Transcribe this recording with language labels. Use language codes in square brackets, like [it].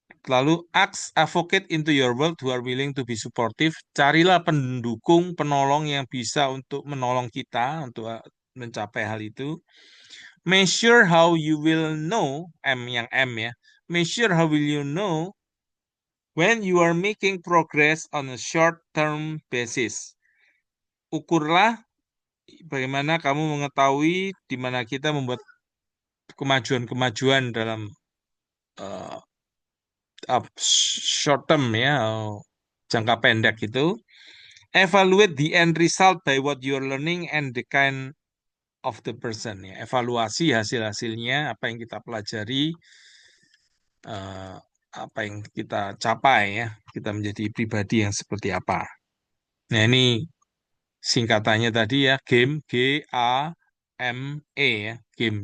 [id] Lalu [en] ask advocate into your world who are willing to be supportive. [id] Carilah pendukung, penolong yang bisa untuk menolong kita untuk mencapai hal itu. [en] Measure how you will know, [id] M yang M ya. [en] Measure how will you know when you are making progress on a short-term basis. [id] Ukurlah bagaimana kamu mengetahui di mana kita membuat kemajuan-kemajuan dalam uh, short term ya, jangka pendek itu. [en] Evaluate the end result by what you're learning and the kind of the person ya. [id] Evaluasi hasil-hasilnya, apa yang kita pelajari, eh, apa yang kita capai ya. Kita menjadi pribadi yang seperti apa. Nah, ini singkatannya tadi ya, game G A M E ya, game.